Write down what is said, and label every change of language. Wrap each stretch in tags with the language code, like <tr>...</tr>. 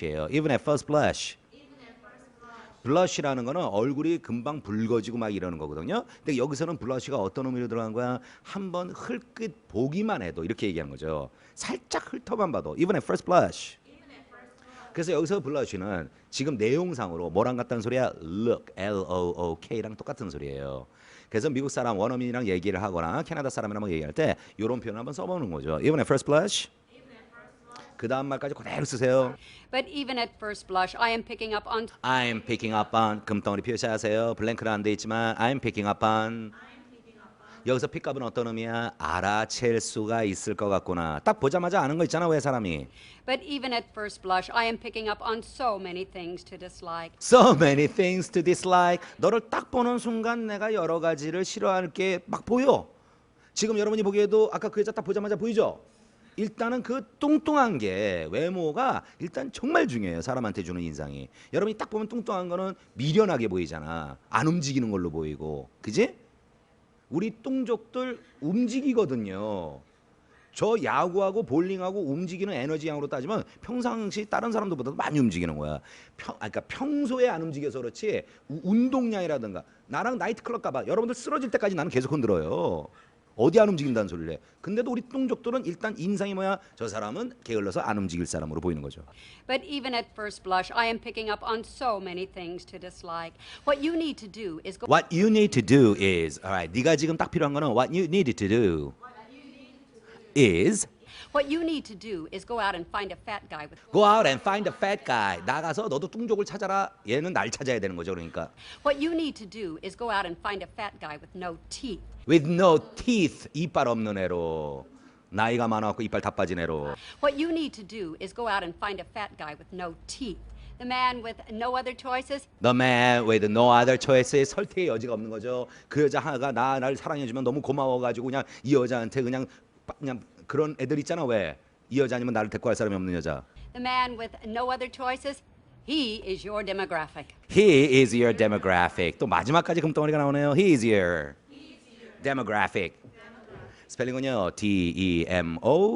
<en>Even at first blush</en> <ko>블러쉬라는 거는 얼굴이 금방 붉어지고 막 이러는 거거든요. 근데 여기서는 블러쉬가 어떤 의미로 들어간 거야? 한번 흘끗 보기만 해도 이렇게 얘기하는 거죠. 살짝 훑어만 봐도</ko> <en>even at first blush.</en> <ko>그래서 여기서 블러쉬는 지금 내용상으로 뭐랑 같다는 소리야? Look, L-O-O-K랑 똑같은 소리예요. 그래서 미국 사람 원어민이랑 얘기를 하거나 캐나다 사람이랑 얘기할 때 이런 표현을 한번 써보는 거죠.</ko> <en>Even at first blush.</en> <ko>그 다음 말까지 그대로 쓰세요.</ko> <en>but even at first blush, I am picking up on I'm picking up on</en> <ko>금덩어리 표시하세요. 블랭크는 안 돼 있지만</ko> <en>I'm picking up on</en> <ko>여기서 픽업은 어떤 의미야? 알아챌 수가 있을 것 같구나. 딱 보자마자 아는 거 있잖아 왜 사람이.</ko> <en>But even at first blush, I am picking up on so many things to dislike. So many things to dislike.</en> <ko>너를 딱 보는 순간 내가 여러 가지를 싫어할 게 막 보여. 지금 여러분이 보기에도 아까 그 여자 딱 보자마자 보이죠? 일단은 그 뚱뚱한 게 외모가 일단 정말 중요해요. 사람한테 주는 인상이. 여러분이 딱 보면 뚱뚱한 거는 미련하게 보이잖아. 안 움직이는 걸로 보이고. 그지? 우리 똥족들 움직이거든요. 저 야구하고 볼링하고 움직이는 에너지 양으로 따지면 평상시 다른 사람들보다도 많이 움직이는 거야. 그러니까 평소에 안 움직여서 그렇지 운동량이라든가 나랑 나이트클럽 가봐. 여러분들 쓰러질 때까지 나는 계속 흔들어요. 어디 안 움직인다는 소리를 해. 근데도 우리 똥족들은 일단 인상이 뭐야? 저 사람은 게을러서 안 움직일 사람으로 보이는 거죠.</ko> <en>But even at first blush, I am picking up on so many things to dislike. What you need to do is go What you need to do is, alright,</en> <ko>네가 지금 딱 필요한 거는</ko> <en>what you need to do is What you need to do is go out and find a fat guy with go out and find a fat guy.</en> <ko>나가서 너도 뚱족을 찾아라. 얘는 날 찾아야 되는 거죠, 그러니까.</ko> <en>What you need to do is go out and find a fat guy with no teeth. With no teeth,</en> <ko>이빨 없는 애로. 나이가 많아갖고 이빨 다 빠진 애로.</ko> <en>What you need to do is go out and find a fat guy with no teeth. The man with no other choices. The man with no other choices.</en> <ko>설태의 여지가 없는 거죠. 그 여자 하나가 나를 사랑해주면 너무 고마워가지고 그냥 이 여자한테 그냥 그런 애들 있잖아. 왜? 이 여자 아니면 나를 데리고 갈 사람이 없는 여자.</ko> <en>The man with no other choices. He is your demographic. He is your demographic.</en> <ko>또 마지막까지 금덩어리가 나오네요.</ko> <en>He is your demographic.</en> <ko>스펠링은요 D-E-M-O-G-R-A-P-H-I-C.</ko>